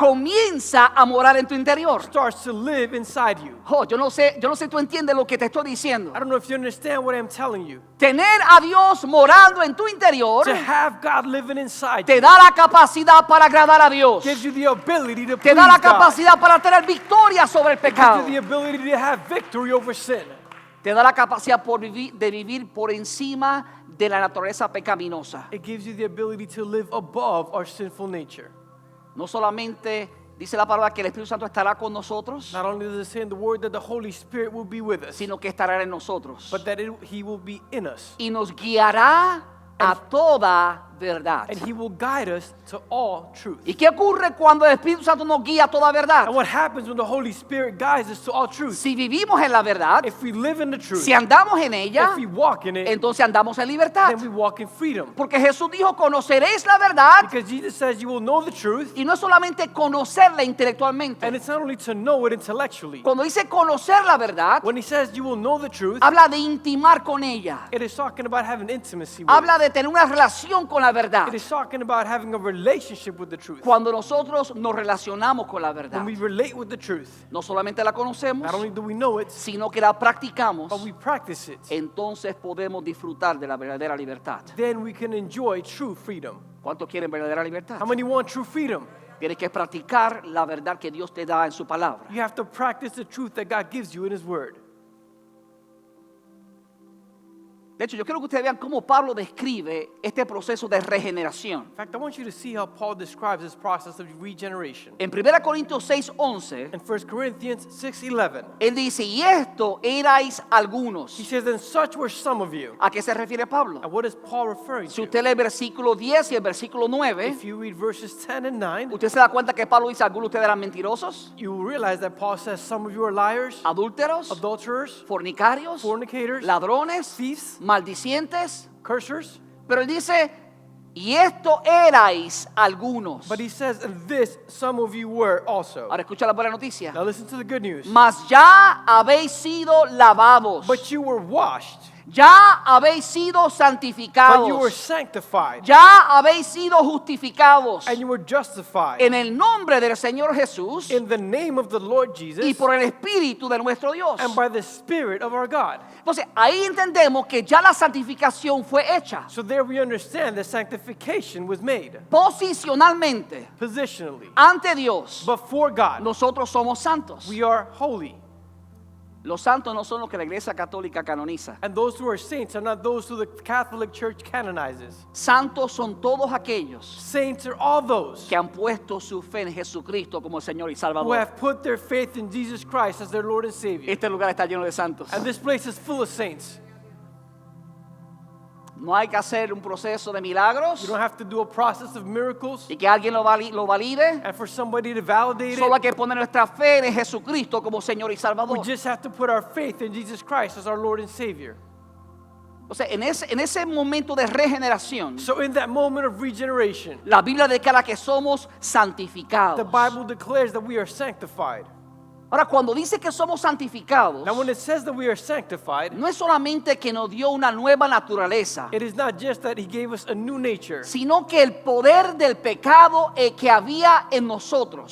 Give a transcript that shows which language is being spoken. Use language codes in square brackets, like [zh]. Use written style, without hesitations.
[es] comienza a morar en tu interior. [en] starts to live inside you. [es] Oh, yo no sé si tú entiendes lo que te estoy diciendo. [en] I don't know if you understand what I'm telling you. [es] Tener a Dios morando en tu interior [en] To have God living inside [es] te [en] you [es] da la capacidad para agradar a Dios. [en] gives you the ability to [es] Te [en] please [es] da la [en] God. [es] capacidad para tener victoria sobre el [en] Gives [es] pecado. [en] you the ability to have victory over sin. [es] Te da la capacidad de vivir por encima de la naturaleza pecaminosa. [en] It gives you the ability to live above our sinful nature. [es] No solamente dice la palabra que el Espíritu Santo estará con nosotros, [en] Not only does it say in the word that the Holy Spirit will be with us, [es] sino que estará en nosotros. [en] but that He will be in us. [es] Y nos guiará a toda verdad. [en] And He will guide us to all truth. [es] ¿Y qué ocurre cuando el Espíritu Santo nos guía a toda verdad? [en] And what happens when the Holy Spirit guides us to all truth? [es] Si vivimos en la verdad, [en] If we live in the truth, [es] si andamos en ella, [en] if we walk in it, [es] entonces andamos en libertad. [en] then we walk in freedom. [es] Porque Jesús dijo, conoceréis la verdad, [en] Because Jesus says you will know the truth, [es] y no es solamente conocerla intelectualmente. [en] and it's not only to know it intellectually. [es] Cuando dice conocer la verdad, [en] When He says you will know the truth, [es] habla de intimar con ella. [en] it is talking about having intimacy with [es] Habla [en] it. [es] de tener una relación con la verdad. [en] It is talking about having a relationship with the truth. [es] Cuando nosotros nos relacionamos con la verdad, [en] When we relate with the truth, [es] no solamente la conocemos, [en] not only do we know it, [es] sino que la practicamos, [en] but we practice it. [es] entonces podemos disfrutar de la verdadera libertad. [en] Then we can enjoy true freedom. [es] ¿Cuántos quieren verdadera libertad? [en] How many want true freedom? [es] Tienes que practicar la verdad que Dios te da en su palabra. [en] You have to practice the truth that God gives you in His Word. [es] De hecho, yo quiero que ustedes vean cómo Pablo describe este proceso de regeneración. [en] In fact, I want you to see how Paul describes this process of regeneration. [es] En 1 Corintios 6:11, [en] In 1 Corinthians 6:11, [es] él dice, y esto erais algunos. [en] he says, and such were some of you. [es] ¿A qué se refiere Pablo? [en] And what is Paul referring [es] Si [en] to? [es] usted lee el versículo 10 y el versículo 9, [en] If you read verses 10 and 9, [es] usted se da cuenta que Pablo dice, algunos de ustedes eran mentirosos, [en] you will realize that Paul says some of you are liars, [es] adúlteros, [en] adulterers, [es] fornicarios, [en] fornicators, [es] ladrones, [en] thieves, [es] maldicientes. [en] cursers. [es] Pero él dice, y esto erais algunos. [en] But he says, and this some of you were also. [es] Ahora escucha la buena noticia. [en] Now listen to the good news. [es] Mas ya habéis sido lavados. [en] But you were washed, [es] Ya habéis sido [en] but you were [es] santificados. [en] sanctified, [es] Ya habéis sido justificados [en] and you were justified [es] en el nombre del Señor Jesús [en] in the name of the Lord Jesus [es] y por el Espíritu de nuestro Dios. [en] and by the Spirit of our God. [es] Entonces ahí entendemos que ya la santificación fue hecha. [en] So there we understand that sanctification was made [es] Posicionalmente, [en] positionally [es] ante Dios, [en] before God. [es] nosotros somos santos. [en] We are holy. [es] Los santos no son los que la Iglesia Católica canoniza. [en] And those who are saints are not those who the Catholic Church canonizes. [es] Santos son todos aquellos [en] Saints are all those [es] que han puesto su fe en Jesucristo como Señor y [en] who [es] Salvador. [en] have put their faith in Jesus Christ as their Lord and Savior. [es] Este lugar está lleno de santos. [en] And this place is full of saints. [es] No hay que hacer un proceso de [en] You [es] milagros [en] don't have to do a process of miracles [es] y que alguien lo valide. [en] and for somebody to validate [es] Solo hay [en] it. [es] que poner nuestra fe en Jesucristo como Señor y [en] We [es] Salvador. [en] just have to put our faith in Jesus Christ as our Lord and Savior. [es] O sea, en ese momento de regeneración, [en] So in that moment of regeneration, [es] la Biblia declara que somos [en] the [es] santificados. [en] Bible declares that we are sanctified. [es] Ahora, cuando dice que somos santificados, [en] Now when it says that we are sanctified, [es] no es solamente que nos dio una nueva naturaleza, [en] it is not just that He gave us a new nature, [es] sino que el poder del pecado que había en nosotros